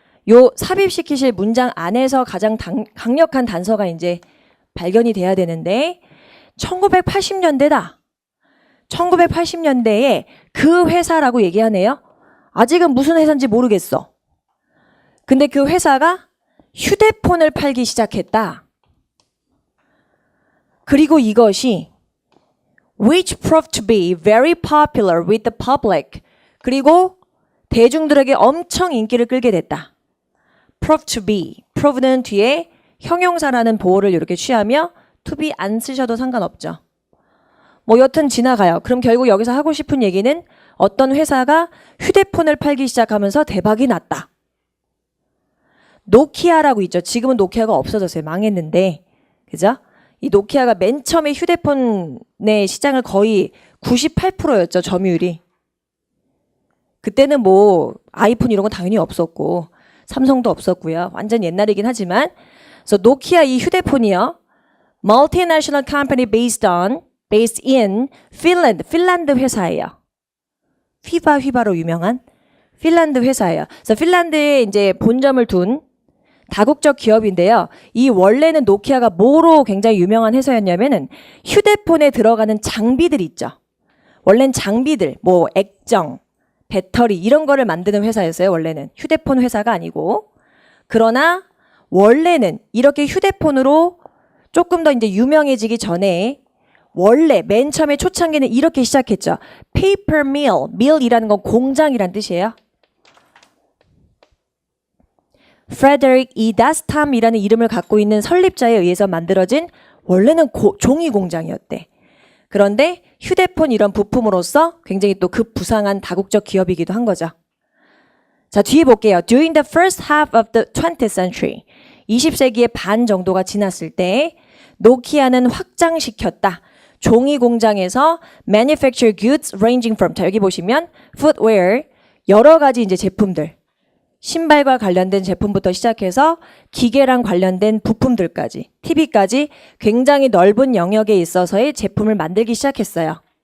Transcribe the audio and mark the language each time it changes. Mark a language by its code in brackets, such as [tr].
[ko] 요 삽입시키실 문장 안에서 가장 강력한 단서가 이제 발견이 돼야 되는데 1980년대다. 1980년대에 그 회사라고 얘기하네요. 아직은 무슨 회사인지 모르겠어. 근데 그 회사가 휴대폰을 팔기 시작했다. [en] 그리고 이것이 which proved to be very popular with the public. [ko] 그리고 대중들에게 엄청 인기를 끌게 됐다. [en] prove to be. [ko] prove는 뒤에 형용사라는 보호를 이렇게 취하며 to be 안 쓰셔도 상관없죠. 뭐 여튼 지나가요. 그럼 결국 여기서 하고 싶은 얘기는 어떤 회사가 휴대폰을 팔기 시작하면서 대박이 났다. 노키아라고 있죠. 지금은 노키아가 없어졌어요. 망했는데. 그죠? 이 노키아가 맨 처음에 휴대폰의 시장을 거의 98%였죠. 점유율이. 그때는 뭐 아이폰 이런 건 당연히 없었고 삼성도 없었고요. 완전 옛날이긴 하지만 그래서 노키아 이 휴대폰이요. [en] Multinational company based in Finland. [ko] 핀란드 회사예요. 휘바로 유명한 핀란드 회사예요. 그래서 핀란드에 이제 본점을 둔 다국적 기업인데요. 이 원래는 노키아가 뭐로 굉장히 유명한 회사였냐면은 휴대폰에 들어가는 장비들 있죠. 원래는 장비들, 뭐 액정, 배터리 이런 거를 만드는 회사였어요. 원래는 휴대폰 회사가 아니고. 그러나 원래는 이렇게 휴대폰으로 조금 더 이제 유명해지기 전에 원래 맨 처음에 초창기는 이렇게 시작했죠. paper mill, mill이라는 건 공장이란 뜻이에요. [en] Frederick E. [ko] Dastam이라는 이름을 갖고 있는 설립자에 의해서 만들어진 원래는 종이 공장이었대. 그런데 휴대폰 이런 부품으로서 굉장히 또 급부상한 다국적 기업이기도 한 거죠. 자, 뒤에 볼게요. During the first half of the 20th century, 20세기의 반 정도가 지났을 때 노키아는 확장시켰다. 종이 공장에서 manufacture goods ranging from, 자, 여기 보시면 footwear, 여러 가지 이제 제품들, 신발과 관련된 제품부터 시작해서 기계랑 관련된 부품들까지, TV까지 굉장히 넓은 영역에 있어서의 제품을 만들기 시작했어요.